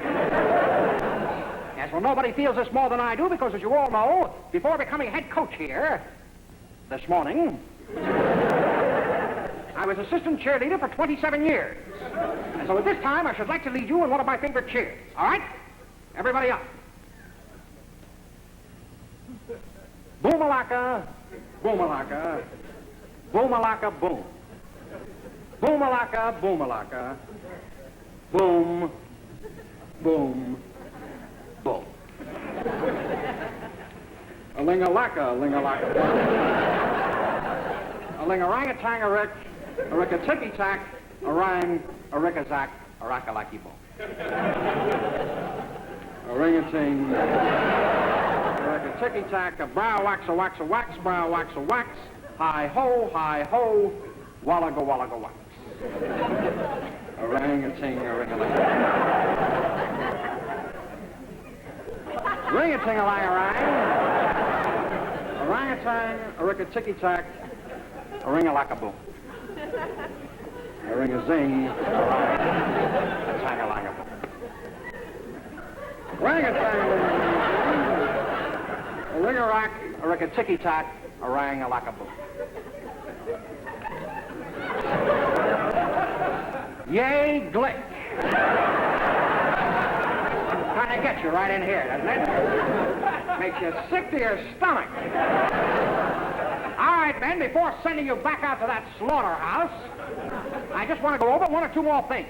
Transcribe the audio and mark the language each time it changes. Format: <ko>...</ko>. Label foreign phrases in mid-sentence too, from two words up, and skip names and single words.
<en>Yes, well, nobody feels this more than I do because, as you all know, before becoming head coach here this morning, I was assistant cheerleader for 27 years. And so at this time, I should like to lead you in one of my favorite cheers. All right? Everybody up. Boom-a-laka, boom-a-laka, boom-a-laka, boom. Boom-a-laka, boom-a-laka, boom, boom, boom. A ling-a-laka, ling-a-laka, boom. A ling-a-rang-a-tang-a-rick, a rick-a-ticky-tack, a rang, a rick-a-zack, a rack-a-lacky boom. A ring-a-ting, a rick-a-ticky-tack, a brow-wax-a-wax-a-wax, brow-wax-a-wax, hi-ho, hi-ho, wallaga-wallaga-wax. A ring-a-ting, a ring-a-ling. Ring-a-ting-a-lang-a-rang, a rang-a-tang, a rick-a-ticky-tack, a ring-a-lack-a-boom. A ring-a-zing, a tang-a-lang-a-boom. Ring-a-tang, a ring-a-rack, a rick-a-ticky-tack, a rang-a-lack-a-boom. Yay, glick. Trying to get you right in here, doesn't it? Makes you sick to your stomach. All right, men, before sending you back out to that slaughterhouse, I just want to go over one or two more things.</en>